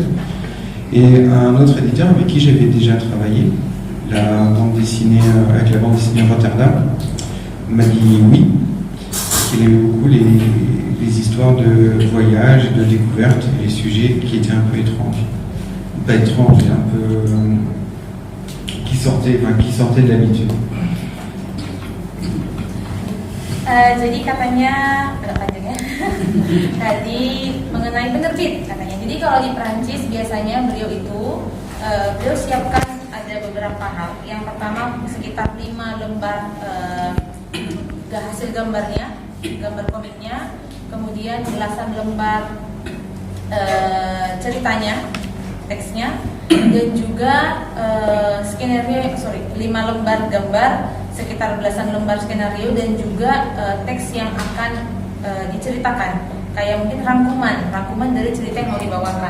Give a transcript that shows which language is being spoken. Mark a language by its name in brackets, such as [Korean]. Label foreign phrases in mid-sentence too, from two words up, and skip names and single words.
[French] Et un autre éditeur avec qui j'avais déjà travaillé, avec la bande dessinée Rotterdam, m'a dit oui, qu'il aimait beaucoup les histoires de voyage et de découverte, et les sujets qui étaient un peu étranges. Pas étranges, mais un peu qui sortaient de l'habitude. [Indonesian] Jadi katanya agak panjang ya. Tadi mengenai penerbit katanya. Jadi kalau di Perancis biasanya beliau siapkan ada beberapa hal. Yang pertama sekitar 5 lembar hasil gambarnya, gambar komiknya, kemudian belasan lembar ceritanya, teksnya, dan juga 5 lembar gambar, sekitar belasan lembar skenario, dan juga teks yang akan diceritakan, kayak mungkin rangkuman dari cerita yang mau dibawakan.